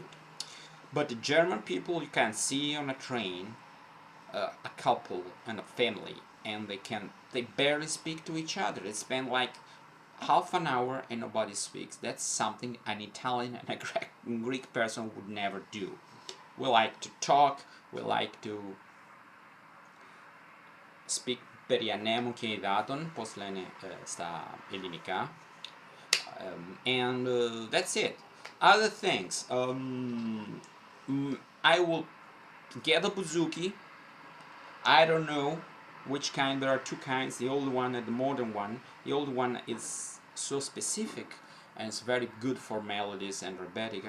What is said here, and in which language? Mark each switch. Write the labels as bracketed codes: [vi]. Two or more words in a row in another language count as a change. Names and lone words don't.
[en] But the German people, you can see on a train a couple and a family, and they barely speak to each other. They spend like half an hour and nobody speaks. That's something an Italian and a Greek person would never do. We like to talk, we like to speak [el] Perianemon και υδάτων, πώς λένε στα ελληνικά. [en] And that's it. Other things, I will get a bouzouki. I don't know which kind. There are two kinds, the old one and the modern one. The old one is so specific and it's very good for melodies and rebetica.